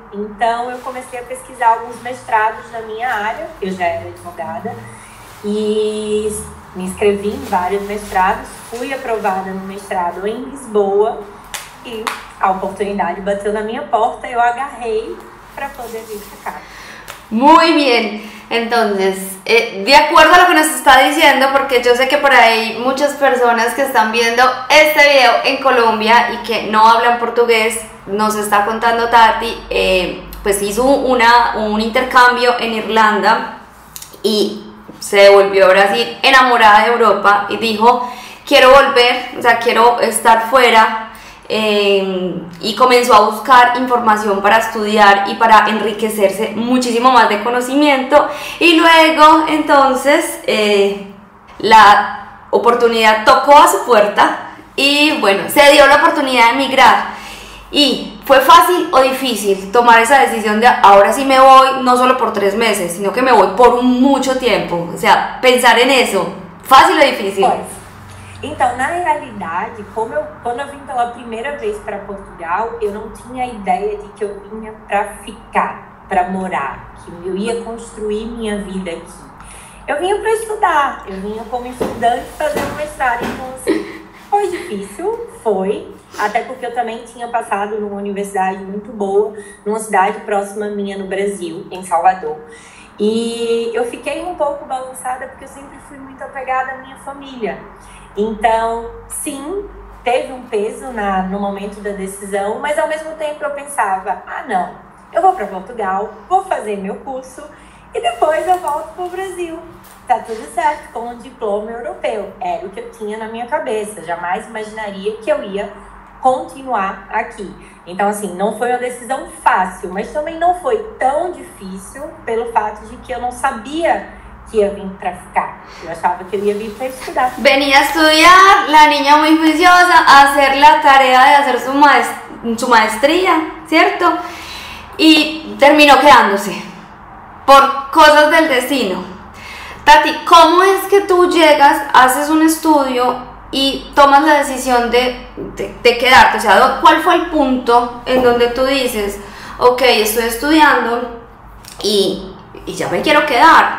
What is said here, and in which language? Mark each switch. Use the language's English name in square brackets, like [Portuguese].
[Portuguese] Então, eu comecei a pesquisar alguns mestrados na minha área, eu já era advogada, e me inscrevi em vários mestrados, fui aprovada no mestrado em Lisboa e a oportunidade bateu na minha porta, eu agarrei para poder vir para cá. [Spanish] Muy bien, entonces, de acuerdo a lo que nos está diciendo, porque yo sé que por ahí muchas personas que están viendo este video en Colombia y que no hablan portugués, nos está contando Tati, pues hizo un intercambio en Irlanda y se devolvió a Brasil enamorada de Europa y dijo, quiero volver, o sea, quiero estar fuera. Y comenzó a buscar información para estudiar y para enriquecerse muchísimo más de conocimiento y luego entonces la oportunidad tocó a su puerta y bueno, se dio la oportunidad de emigrar. ¿Y fue fácil o difícil tomar esa decisión de ahora sí me voy, no solo por 3 meses, sino que me voy por mucho tiempo? O sea, pensar en eso, ¿fácil o difícil? [Portuguese] Então, na realidade, quando eu vim pela primeira vez para Portugal, eu não tinha ideia de que eu vinha para ficar, para morar, que eu ia construir minha vida aqui. Eu vinha para estudar, eu vinha como estudante fazer um mestrado, então assim, foi difícil, foi, até porque eu também tinha passado numa universidade muito boa, numa cidade próxima minha no Brasil, em Salvador. E eu fiquei um pouco balançada porque eu sempre fui muito apegada à minha família. Então, sim, teve um peso no momento da decisão, mas ao mesmo tempo eu pensava, não, eu vou para Portugal, vou fazer meu curso e depois eu volto para o Brasil. Tá tudo certo, com um diploma europeu. Era o que eu tinha na minha cabeça, jamais imaginaria que eu ia continuar aqui. Então, assim, não foi uma decisão fácil, mas também não foi tão difícil pelo fato de que eu não sabia que ia vir para ficar. Eu achava que eu ia vir para estudar. [Spanish] Venía a estudiar, la niña muy juiciosa, a hacer la tarea de hacer su maestría, ¿cierto? Y terminó quedándose por cosas del destino. Tati, ¿cómo es que tú llegas, haces un estudio y tomas la decisión de quedarte? O sea, ¿cuál fue el punto en donde tú dices, ok, estoy estudiando y ya me quiero quedar?